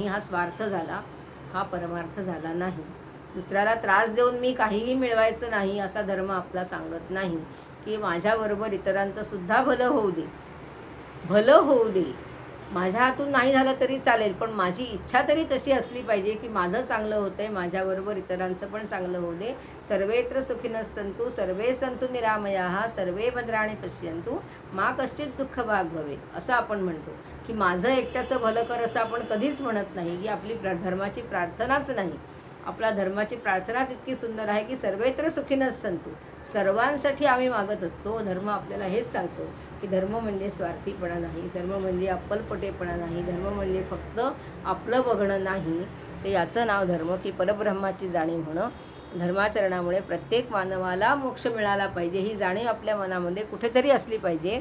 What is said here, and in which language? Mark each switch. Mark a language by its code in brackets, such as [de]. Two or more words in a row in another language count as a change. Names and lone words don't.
[mr] हा स्वार्थ झाला, हा परमार्थ झाला नाही. दुसऱ्याला त्रास देऊन मी काहीही मिळवायचं नाही असा धर्म आपला सांगत नाही. की माझ्याबरोबर इतरांचं सुद्धा भलं होऊ दे, भलं होऊ दे, माझ्या हातून नाही झालं तरी चालेल, पण माझी इच्छा तरी तशी असली पाहिजे की माझं चांगलं होतंय, माझ्याबरोबर इतरांचं पण चांगलं होऊ दे. [sa] सर्वेत्र सुखिनः सन्तु सर्वे सन्तु निरामयाः सर्वे भद्राणि पश्यन्तु मा कश्चित् दुःख भाग भवेत् [mr] असं आपण म्हणतो. की माझं एकट्याचं भलं कर असं आपण कधीच म्हणत नाही. की आपली धर्माची प्रार्थनाच नाही. आपला धर्माची प्रार्थनाच इतकी सुंदर आहे की [sa] सर्वेत्र सुखिनः सन्तु, [mr] सर्वांसाठी आम्ही मागत असतो. धर्म आपल्याला हेच सांगतो की धर्म म्हणजे स्वार्थीपणा नाही, धर्म म्हणजे अप्पलपटेपणा नाही, धर्म म्हणजे फक्त आपलं बघणं नाही. तर याचं नाव धर्म. की परब्रह्माची जाणीव होणं. धर्माचरणामुळे प्रत्येक मानवाला मोक्ष मिळाला पाहिजे ही जाणीव आपल्या मनामध्ये कुठेतरी असली पाहिजे.